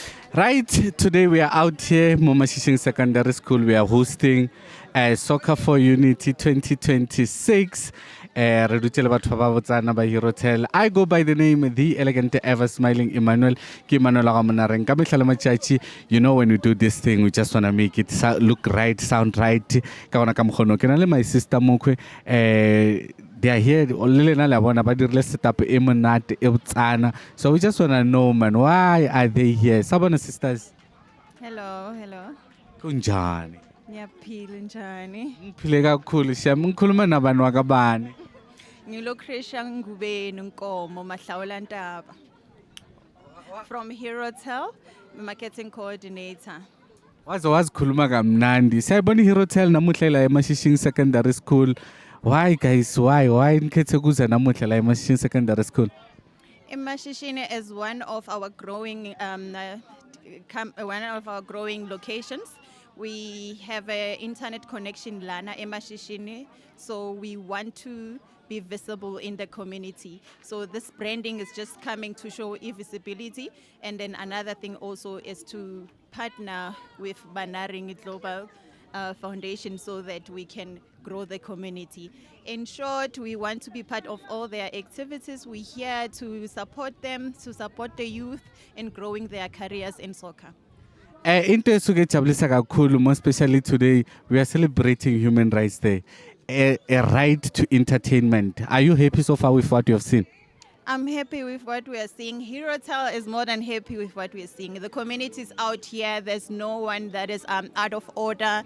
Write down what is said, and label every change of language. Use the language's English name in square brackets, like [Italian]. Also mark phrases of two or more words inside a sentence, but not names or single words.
[English] Right, today we are out here, Momashishing Secondary School. We are hosting Soccer for Unity 2026. [Northern Sotho] Re dutse le batho ba botsana ba Herotel. [English] I go by the name The Elegant Ever Smiling Emmanuel. [Northern Sotho] Ke Emmanuel wa ga Monareng. Ka mehla le matšatši, [English] you know when we do this thing, we just want to make it look right, sound right. [Northern Sotho] Ka gona ka mokgono. Ke na le [English] my sister [Northern Sotho] Mokwe. [English] They are here, setup so we just want to know, man, why are they here? [Zulu] Sabona sisters. [English] Hello, hello. [Zulu] Kunjani? Ngiyaphila njani? Ngiphile kakhulu siyami. Ngikhuluma nabantu wakabani? Ngilocrisha Ngubeni Nkomo Mahlawula Ntaba. [English] From Herotel, marketing coordinator. [Zulu] Waze wazikhuluma kamnandi. Siyayibona iHerotel namuhla la eMashishini Secondary School. [English] Why guys? [Zulu] Why nikhethe kuza namuhla la eMashishini Secondary School? [English] Imashishini is one of our growing locations. We have an internet connection lana Emashishini, so we want to be visible in the community. So this branding is just coming to show visibility, and then another thing also is to partner with Banaring Global Foundation so that we can grow the community. In short, we want to be part of all their activities. We're here to support them, to support the youth in growing their careers in soccer. [Zulu] Into esuke jabulisa kakhulu, [English] more especially today, we are celebrating Human Rights Day. A right to entertainment. Are you happy so far with what you have seen? I'm happy with what we are seeing. Herotel is more than happy with what we are seeing. The community is out here. There's no one that is out of order.